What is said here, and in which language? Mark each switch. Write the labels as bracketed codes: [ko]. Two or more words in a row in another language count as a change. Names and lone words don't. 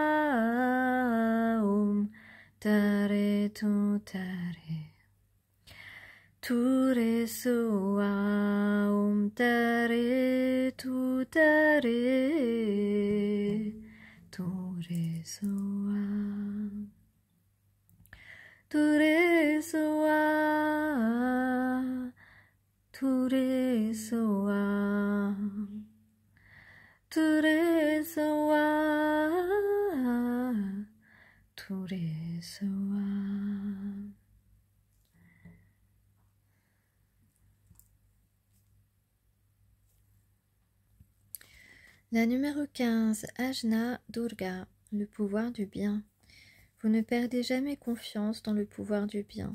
[sa] तारे तु तारे तुरे स्वा. तारे तु तारे तुरे स्वा. तुरे स्वा. तुरे स्वा. तुरे स्वा। तुरे स्वा. [fr] La numéro 15, Ajna Durga, le pouvoir du bien. Vous ne perdez jamais confiance dans le pouvoir du bien.